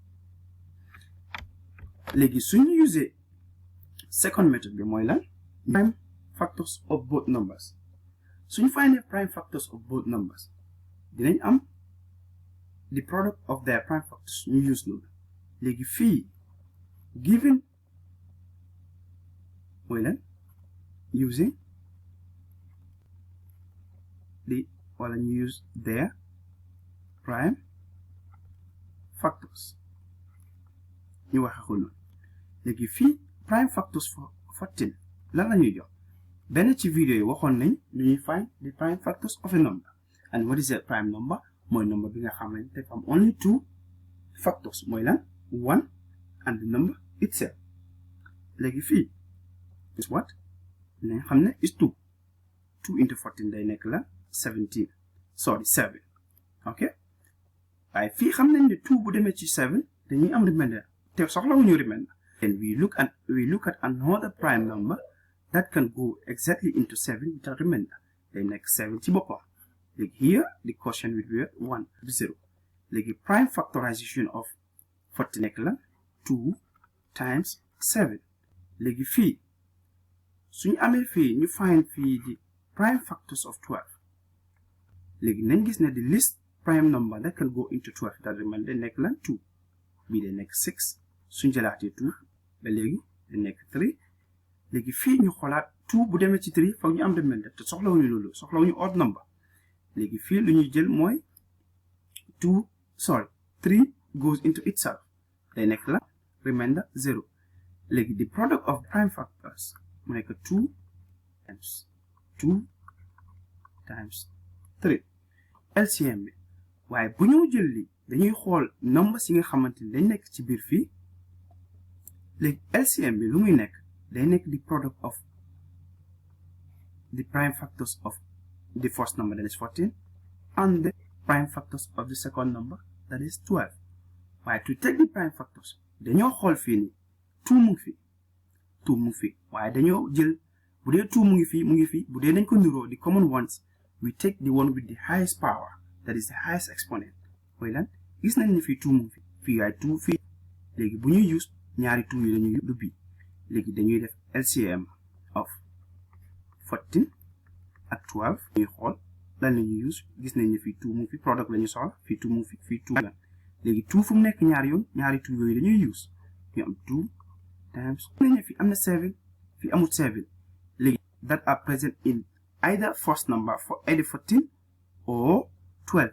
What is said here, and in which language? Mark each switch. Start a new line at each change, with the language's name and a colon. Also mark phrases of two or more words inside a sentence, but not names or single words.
Wolof: léegi suñu usee
English: second method
Wolof: bi mooy lan
English: prime factors of both numbers
Wolof: suñu findee
English: prime factors of both numbers
Wolof: dinañ am
English: the product of their prime factors
Wolof: ñu use loolu léegi fii given mooy lan
English: using the
Wolof: wala ñu use
English: their prime factors
Wolof: ñu waxe ko noonu léegi fii
English: prime factors for 14
Wolof: lan la ñuy jox benn ci vidéo yi waxoon nañ lu ñuy
English: find the prime factors of a number and what is a prime number
Wolof: mooy number bi nga xamante dafa am
English: only two factors
Wolof: mooy lan
English: 1 and the number itself
Wolof: léegi fii
English: is what
Wolof: nañ xam ne
English: is 2 into 14
Wolof: day nekk la 7 ok waaye fii xam nañ ne 2 bu demee ci 7 dañuy am
English: remainder
Wolof: te soxlawuñu
English: remainder and we look at another prime number that can go exactly into 7 without remainder
Wolof: day nekk 7 ci boppam léegi
English: here the quotient will be 1 0 léegi prime factorization of 14
Wolof: nekk la
English: 2 times 7
Wolof: léegi fii suñu amee fii ñu find fii di
English: prime factors of 12
Wolof: léegi nañ gis ne
English: the least prime number that can go into 12 that remain
Wolof: day nekk la 2 bii day nekk 6 suñu jëlaatee 2 ba léegi day nekk 3 léegi fii ñu xoolaat 2 bu demee ci 3 foog ñu am remainder te soxlawuñu loolu soxlawuñu
English: odd number
Wolof: léegi fii lu ñuy jël mooy 3
English: goes into itself
Wolof: day nekk la remainder 0 léegi
English: the product of prime factors
Wolof: mu nekk
English: 2 times 3
Wolof: LCM bi waaye bu ñu jël li dañuy xool numbers yi nga xamante ni dañ nekk ci biir fii léegi LCM bi lu muy nekk day nekk
English: the product of the prime factors of the first number that is 14 and the prime factors of the second number that is 12 waaye to take the prime factors
Wolof: dañoo xool fii ni 2 mu ngi fi waaye dañoo jël bu dee
English: 2
Wolof: mu ngi fi bu dee dañ ko niroo
English: the common ones we take the one with the highest power that is the highest exponent
Wolof: mooy lan gis nañ ne fii 2 mu ngi fii waaye 2 fii léegi bu ñuy use ñaari 2 yi lañuy du bii léegi dañuy def
English: LCM of 14
Wolof: ak 12 ñuy xool lan la ñuy use gis nañ ne fii 2 mu ngi fi product la ñu soxla fii 2 mu ngi fi fii 2 lan léegi 2 fu mu nekk ñaari yoon ñaari 2 yooyu dañuy use ñu am
English: 2 times
Wolof: nañ ne fii am na 7 fii amul 7 léegi
English: that are present in either first number for either 14 or 12